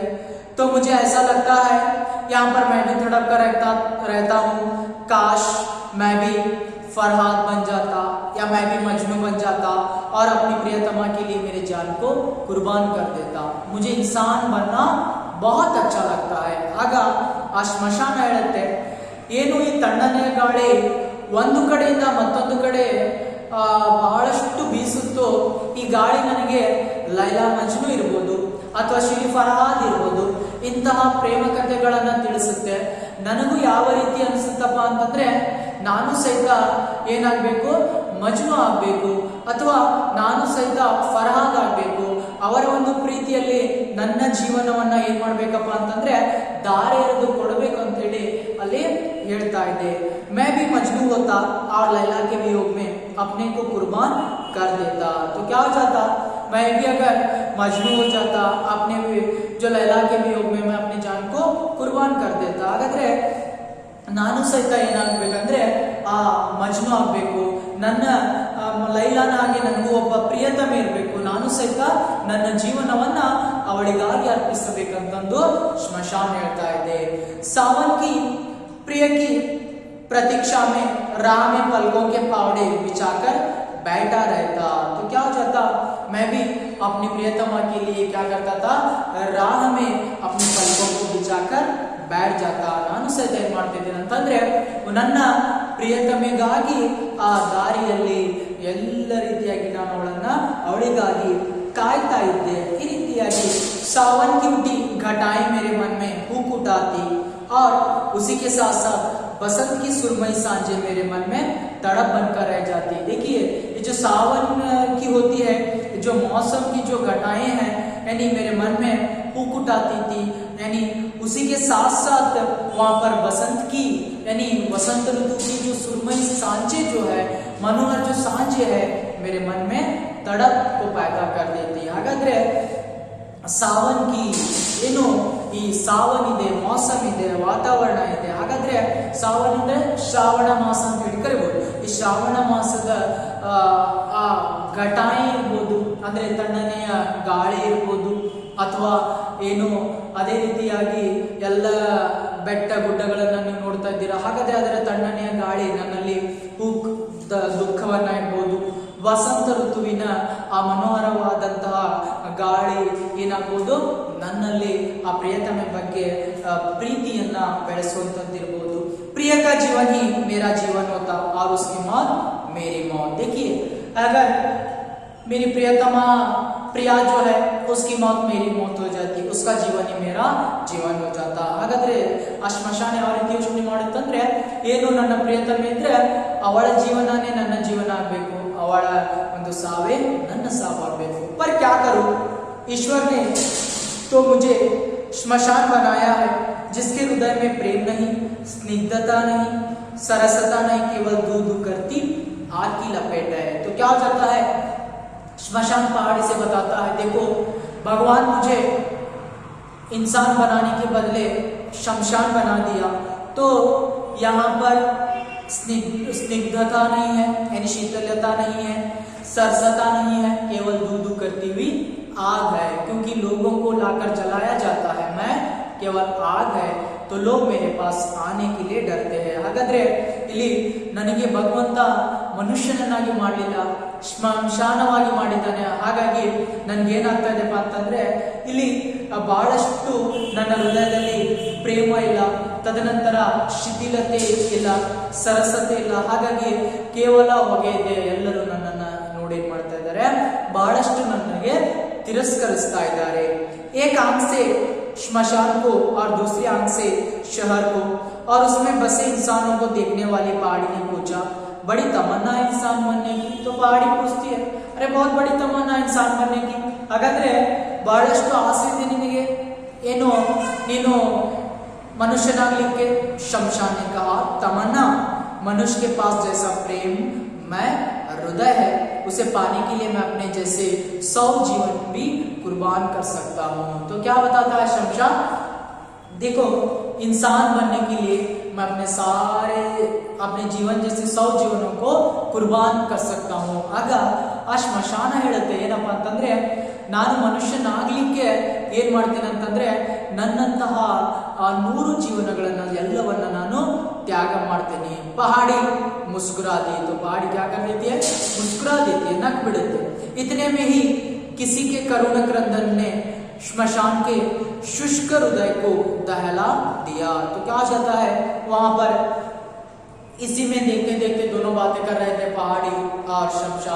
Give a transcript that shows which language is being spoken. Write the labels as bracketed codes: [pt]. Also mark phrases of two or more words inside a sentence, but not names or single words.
[hi] तो मुझे ऐसा लगता है यहाँ पर मैं भी तड़प कर रहता हूँ, काश मैं भी फरहाद बन जाता या मैं भी मजनू बन जाता और अपनी प्रियतमा के लिए मेरे जान को कुर्बान कर देता। मुझे इंसान बनना बहुत अच्छा लगता है। [kn] ಆಗ ಆ ಸ್ಮಶಾನ ಹೇಳುತ್ತೆ, ಏನು ಈ ತಣ್ಣನೆಯ ಗಾಳಿ ಒಂದು ಕಡೆಯಿಂದ ಮತ್ತೊಂದು ಕಡೆ ಬಹಳಷ್ಟು ಬೀಸುತ್ತೋ, ಈ ಗಾಳಿ ನನಗೆ ಲೈಲಾ ಮಜ್ನು ಇರ್ಬೋದು ಅಥವಾ ಶ್ರೀ ಫರಹಾದ್ ಇರ್ಬೋದು, ಇಂತಹ ಪ್ರೇಮ ಕಥೆಗಳನ್ನ ತಿಳಿಸುತ್ತೆ. ನನಗೂ ಯಾವ ರೀತಿ ಅನಿಸುತ್ತಪ್ಪ ಅಂತಂದ್ರೆ, ನಾನು ಸಹಿತ ಏನಾಗಬೇಕು, ಮಜ್ನು ಆಗ್ಬೇಕು ಅಥವಾ ನಾನು ಸಹಿತ ಫರಹಾದ್ ಆಗ್ಬೇಕು. ಅವರ ಒಂದು ಪ್ರೀತಿಯಲ್ಲಿ ನನ್ನ ಜೀವನವನ್ನ ಏನ್ ಮಾಡ್ಬೇಕಪ್ಪ ಅಂತಂದ್ರೆ ದಾರಿ ಎರೆದು ಕೊಡಬೇಕು ಅಂತ ಹೇಳಿ ಅಲ್ಲಿ ಹೇಳ್ತಾ ಇದೆ. [hi] मैं भी मजनू होता और लैला के वियोग में अपने को कुर्बान कर देता। तो क्या हो जाता, मैं भी अगर मजनू हो जाता, अपने जो लैला के वियोग में मैं अपनी जान को कुर्बान कर देता। [kn] ಹಾಗಾದ್ರೆ ನಾನು ಸಹಿತ ಏನಾಗಬೇಕಂದ್ರೆ ಆ ಮಜ್ನು ಆಗ್ಬೇಕು, ನನ್ನ ಲೈಲಾನ ಹಾಗೆ ನನಗೂ ಒಬ್ಬ ಪ್ರಿಯತಮೆ ಇರಬೇಕು, ನಾನು ಸಹಿತ ನನ್ನ ಜೀವನವನ್ನ ಅವಳಿಗಾಗಿ ಅರ್ಪಿಸಬೇಕಂತಂದು ಸ್ಮಶಾನ್ ಹೇಳ್ತಾ ಇದೆ. [hi] सावन की प्रिय की प्रतीक्षा में राह में पलकों के पावड़े बिछाकर बैठा रहता। तो क्या हो जाता, मैं भी अपनी प्रियतमा के लिए क्या करता था, राह में अपने पलकों को बिछाकर बैठ जाता। [kn] ನಾನು ಸಹಿತ ಏನ್ ಮಾಡ್ತಿದ್ದೇನೆ ಅಂತಂದ್ರೆ ನನ್ನ ಪ್ರಿಯತಮೆಗಾಗಿ ಆ ದಾರಿಯಲ್ಲಿ ಎಲ್ಲ ರೀತಿಯಾಗಿ ನಾನು ಅವಳಿಗಾಗಿ ಕಾಯ್ತಾ ಇದ್ದೆ. ಈ ರೀತಿಯಾಗಿ [hi] सावन की उठी घटाएं मेरे मन में हुक उठाती और उसी के साथ साथ बसंत की सुरमई सांझे मेरे मन में तड़प बनकर रह जाती। देखिए, ये जो सावन की होती है, जो मौसम की जो घटाएं हैं, यानी मेरे मन में हुक उठाती थी, यानी उसी के साथ साथ वहां पर बसंत की यानी वसंत ऋतु की जो सुरमई सांझे जो है, मनोहर जो सांझे है, मेरे मन में तड़प को पैदा कर देती। [kn] ಹಾಗಾದ್ರೆ [hi] सावन की [kn] ಏನು, ಈ ಸಾವನ್ ಇದೆ, ಮೌಸಮ್ ಇದೆ, ವಾತಾವರಣ ಇದೆ. ಹಾಗಾದ್ರೆ ಸಾವನ್ ಅಂದ್ರೆ ಶ್ರಾವಣ ಮಾಸ ಅಂತ ಹೇಳಿ ಕರಿಬಹುದು. ಈ ಶ್ರಾವಣ ಮಾಸದ ಆ ಘಟಾಯಿ ಇರ್ಬೋದು, ಅಂದ್ರೆ ತಣ್ಣನೆಯ ಗಾಳಿ ಇರ್ಬೋದು, ಅಥವಾ ಏನು ಅದೇ ರೀತಿಯಾಗಿ ಎಲ್ಲ ಬೆಟ್ಟ ಗುಡ್ಡಗಳನ್ನ ನೀವು ನೋಡ್ತಾ ಇದ್ದೀರಾ, ಹಾಗಾದ್ರೆ ಅದರ ತಣ್ಣನೆಯ ಗಾಳಿ ನನ್ನಲ್ಲಿ ದುಃಖವನ್ನ ಇರ್ಬೋದು, ವಸಂತ ಋತುವಿನ ಆ ಮನೋಹರವಾದಂತಹ ಗಾಳಿ ಏನಾಗ್ಬೋದು, ನನ್ನಲ್ಲಿ ಆ ಪ್ರಿಯತಮೆ ಬಗ್ಗೆ ಪ್ರೀತಿಯನ್ನ ಬೆಳೆಸುವಂತದ್ದಿರ್ಬೋದು. [hi] प्रिय का जीवन ही मेरा जीवन होता और उसकी मौत मेरी मौत। देखिए, अगर मेरी प्रियतमा प्रिया जो है उसकी मौत मेरी मौत हो जाती, उसका जीवन ही मेरा जीवन हो जाता. [kn] ಹಾಗಾದ್ರೆ ಆ ಸ್ಮಶಾನ ಯಾವ ರೀತಿ ಯೋಚನೆ ಮಾಡುತ್ತಂದ್ರೆ, ಏನು ನನ್ನ ಪ್ರಿಯತಮೆ ಇದ್ರೆ ಅವಳ ಜೀವನನೇ ನನ್ನ ಜೀವನ ಆಗ್ಬೇಕು, ಅವಳ ಒಂದು ಸಾವೇ ನನ್ನ ಸಾವಾಗಬೇಕು. [hi] पर क्या करूं, ईश्वर ने तो मुझे स्मशान बनाया है जिसके हृदय में प्रेम नहीं, स्निग्धता नहीं, सरसता नहीं, केवल दूध करती आग की लपेट है. तो क्या हो जाता है, स्मशान पहाड़ी से बताता है, देखो भगवान मुझे इंसान बनाने के बदले शमशान बना दिया, तो यहाँ पर स्निग्धता नहीं है, यानी शीतलता नहीं है, सरसता नहीं है, केवल दूध करती हुई आग है, क्योंकि लोगों को लाकर जलाया जाता है, मैं केवल आग है, तो लोग मेरे पास आने के लिए डरते हैं. [kn] ಹಾಗಾದ್ರೆ ಇಲ್ಲಿ ನನಗೆ ಭಗವಂತ ಮನುಷ್ಯನನ್ನಾಗಿ ಮಾಡಲಿಲ್ಲ, ಶ್ಮಶಾನವಾಗಿ ಮಾಡಿದ್ದಾನೆ. ಹಾಗಾಗಿ ನನ್ಗೆ ಏನಾಗ್ತಾ ಇದೆಪ್ಪ ಅಂತಂದ್ರೆ ಇಲ್ಲಿ ಬಹಳಷ್ಟು ನನ್ನ ಹೃದಯದಲ್ಲಿ ಪ್ರೇಮ ಇಲ್ಲ, ತದನಂತರ ಶಿಥಿಲತೆ ಇಲ್ಲ, ಸರಸತೆ ಇಲ್ಲ. ಹಾಗಾಗಿ ಕೇವಲ ಹೊಗೆ ಇದೆ. ಎಲ್ಲರೂ ನನ್ನನ್ನ ನೋಡಿ ಏನ್ ಮಾಡ್ತಾ ಇದ್ದಾರೆ, ಬಹಳಷ್ಟು ನನಗೆ ತಿರಸ್ಕರಿಸ್ತಾ ಇದ್ದಾರೆ. [hi] एक आंख से श्मशान को और दूसरी आंख से शहर को और उसमें बसे इंसानों को देखने वाली पहाड़ी ने पूछा, बड़ी तमन्ना है इंसान बनने की. तो पहाड़ी पूछती है, अरे बहुत बड़ी तमन्ना इंसान बनने की. [kn] ಹಾಗಾದ್ರೆ ಬಹಳಷ್ಟು ಆಸೆ ಇದೆ ನಿನಗೆ, ಏನು ನೀನು मनुष्यनागलिके. [hi] शमशान ने कहा, तमन्ना मनुष्य के पास जैसा प्रेम मैं हृदय है, उसे पाने के लिए मैं अपने जैसे 100 जीवन भी कुर्बान कर सकता हूं. तो क्या बताता है शमशान, देखो इंसान बनने के लिए मैं अपने जीवन जैसे 100 जीवनों को कुर्बान कर सकता हूं. [kn] ಆಗ ಆ ಶ್ಮಶಾನ ಹೇಳುತ್ತೆ ಏನಪ್ಪಾ ಅಂತಂದ್ರೆ, ನಾನು ಮನುಷ್ಯನಾಗ್ಲಿಕ್ಕೆ ಏನ್ ಮಾಡ್ತೇನೆ ಅಂತಂದ್ರೆ ನನ್ನಂತಹ ಆ 100 ಜೀವನಗಳನ್ನ ಎಲ್ಲವನ್ನ ನಾನು त्याग ಮಾಡ್ತೇನೆ. [hi] पहाड़ी मुस्कुरा दी. तो पहाड़ी क्या कर देती है, मुस्कुरा देती है, नक बिड़ते. इतने में ही किसी के करुण क्रंदन ने श्मशान के शुष्क हृदय को दहला दिया. तो क्या जाता है वहां पर, इसी में देखते देखते दोनों बातें कर रहे थे, पहाड़ी और शमशान.